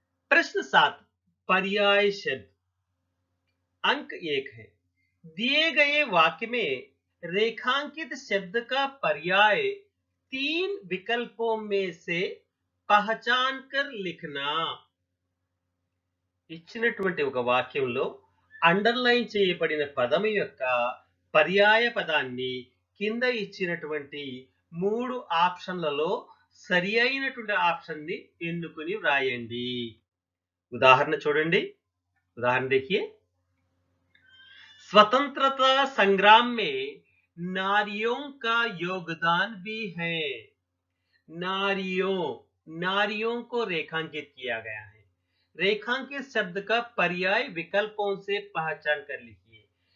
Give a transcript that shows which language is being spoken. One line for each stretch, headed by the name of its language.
Hindi: प्रश्न 7 पर्याय शब्द। अंक 1 है। दिए गए वाक्य में रेखांकित शब्द का पर्याय 3 विकल्पों में से पहचान कर लिखना।
Telugu: ఇచ్చినటువంటి ఒక వాక్యంలో అండర్లైన్ చేయబడిన పదం యొక్క పర్యాయ పదాన్ని కింద ఇచ్చినటువంటి 3 ఆప్షన్లలో సరి అయినటువంటి ఆప్షన్ ని ఎన్నుకొని వ్రాయండి. ఉదాహరణ చూడండి.
Hindi: उदाहरण देखिए, स्वतंत्रता संग्राम में नारियों का योगदान भी है। नारियों को रेखांकित किया गया है। रेखांकित शब्द का पर्याय विकल्पों से पहचान कर लिखिए।